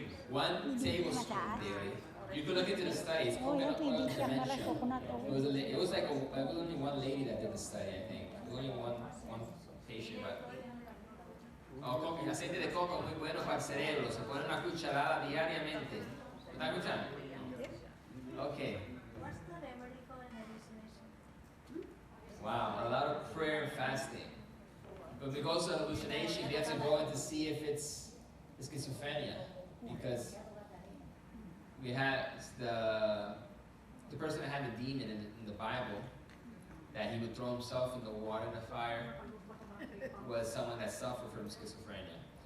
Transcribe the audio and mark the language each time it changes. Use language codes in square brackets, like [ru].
[en] 1 tablespoon daily. You could look into the studies, coconut oil and dementia. It was only one lady that did the study, I think. It was only one patient, but... [es] Oh, aceite de coco muy bueno para el cerebro, se pone una cucharada diariamente. ¿Me está escuchando? Okay. [en] What's the remedy for hallucination? Wow, a lot of prayer and fasting. But because of hallucination, we have to go in to see if it's schizophrenia. Because we had the person that had the demon in the Bible, that he would throw himself in the water and the fire, was someone that suffered from schizophrenia.